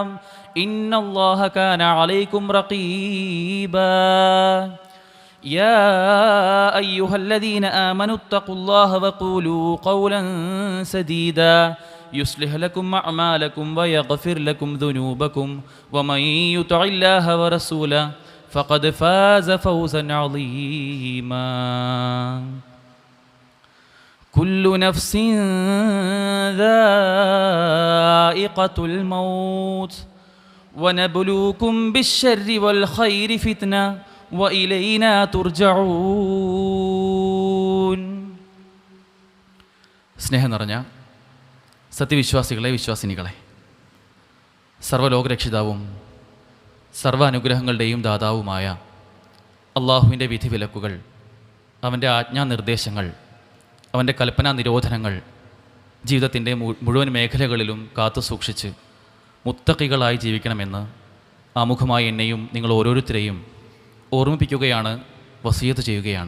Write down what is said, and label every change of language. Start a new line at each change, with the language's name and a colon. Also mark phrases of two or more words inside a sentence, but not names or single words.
Arabic: إن الله كان عليكم رقيبا يا أيها الذين آمنوا اتقوا الله وقولوا قولا سديدا يصلح لكم أعمالكم ويغفر لكم ذنوبكم ومن يطع الله ورسوله فقد فاز فوزا عظيما كل نفس ذائقة الموت ونبلوكم بالشر والخير فتنة وإلينا ترجعون സ്നേഹം
Malayalam: നിറഞ്ഞ സത്യവിശ്വാസികളെ വിശ്വാസിനികളെ, സർവ്വലോകരക്ഷിതാവും സർവ്വ അനുഗ്രഹങ്ങളുടെയും ദാതാവുമായ അള്ളാഹുവിൻ്റെ വിധിവിലക്കുകൾ, അവൻ്റെ ആജ്ഞാനിർദ്ദേശങ്ങൾ, അവൻ്റെ കൽപ്പനാ നിരോധനങ്ങൾ ജീവിതത്തിൻ്റെ മുഴുവൻ മേഖലകളിലും കാത്തു സൂക്ഷിച്ച് മുത്തഖികളായി ജീവിക്കണമെന്ന് ആമുഖമായി എന്നെയും നിങ്ങൾ ഓരോരുത്തരെയും ഓർമ്മിപ്പിക്കുകയാണ്, വസിയത്ത് ചെയ്യുകയാണ്.